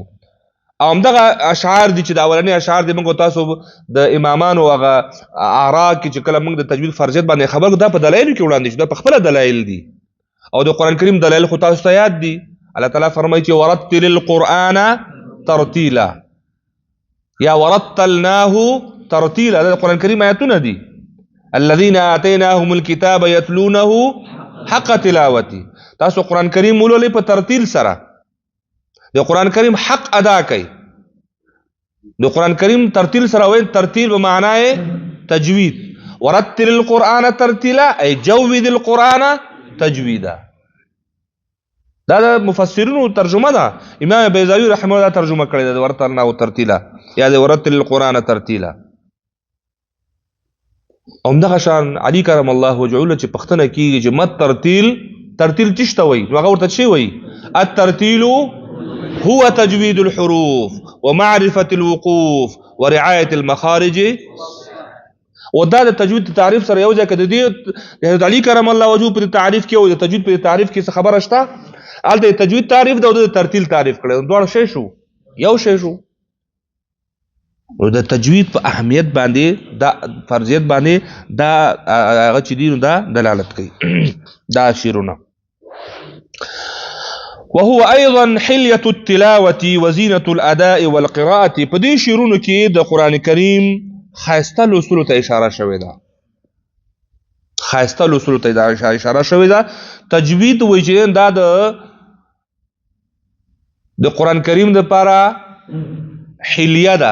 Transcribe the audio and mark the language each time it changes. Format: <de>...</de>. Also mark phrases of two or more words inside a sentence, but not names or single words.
<ps>او همدغه اشعار دي چې د اولني اشعار دي موږ تاسو د امامانو هغه اعرا کې چې کله موږ د تجوید فرضیت باندې خبر دا په دلایلو کې وړاندې شو، دا په خپله دلایل دي، او د قرآن کریم دلایل خو تاسو ته یاد دي. الله تعالی فرمایي چې</ps> <ar>ورتل القرآن ترتیلا</ar> <ps>یا</ps> <ar>ورتلناه ترتیلا،</ar> <ps>دا د قرآن کریم آیتونه دي.</ps> <ar>الذين آتيناهم الكتاب يتلونه حق تلاوته،</ar> <ps>تاسو قرآن کریم ولولئ په ترتیل سره، د قرآن کریم حق ادا کوي. د قرآن کریم ترتیل سره وایي ترتیل به معنای تجوید.</ps> <ar>ورتل القرآن ترتیلا ای جود القرآن تجویدا.</ar> <ps>دا د مفسرینو ترجمه ده. امام بیضاوی</ps> <ar>رحمه الله</ar> <ps>ترجمه کړې ده</ps> <ar>ورتلناه ترتیلا</ar> <ps>یا د</ps> <ar>ورتل القرآن ترتیلا.</ar> <ps>همدغه شان علي</ps> <ar>کرم الله وجهه</ar> <ps>چې پښتنه کېږي چې مت ترتیل څه ته وایي؟ نو هغه ورته څه وایي؟</ps> <ar>الترتیل هو تجوید الحروف ومعرفة الوقوف ورعاية المخارج.</ar> <ps>او دا د تجوید تعریف سره یو ځای کې د دې حضرت علي</ps> <ar>کرم الله وجهه</ar> <ps>په تعریف کې او د تجوید په تعریف کې څه خبره شته؟ هلته د تجوید تعریف ده او د ترتیل تعریف کړی، دواړه شی شو، یو شی شو. نو د تجوید په اهمیت باندې دا فرضیت باندې دا هغه چې دي نو دا دلالت کوي دا شعرونه.</ps> <ar>وهو ايضا حليه التلاوه وزينه الاداء والقراءه.</ar> <ps>په دې شعرونو کې د قران کریم خاصه لوستلو ته اشاره شوې ده، خاصه لوستلو ته اشاره شوې ده. تجوید وایي چې دا د قران کریم لپاره حلیه ده.</ps>